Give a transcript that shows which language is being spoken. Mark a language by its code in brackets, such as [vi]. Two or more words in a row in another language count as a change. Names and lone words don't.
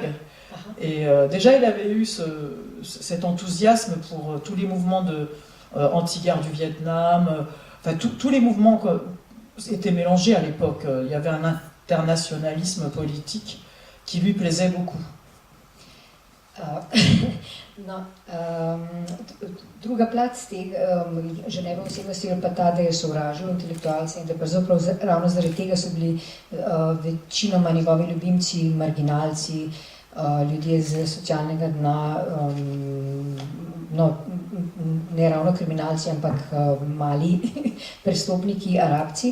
[fr] Et déjà, il avait eu cet enthousiasme pour tous les mouvements anti-guerre du Vietnam. Enfin, tous les mouvements étaient mélangés à l'époque. Il y avait un internationalisme politique qui lui plaisait beaucoup. [sl] Druga plat tega Ženeve osebnosti je pa ta, da je sovražil intelektualce in da pravzaprav ravno zaradi tega so bili večinoma njegovi ljubimci marginalci, ljudje z socialnega dna, ne ravno kriminalci, ampak mali prestopniki, Arabci.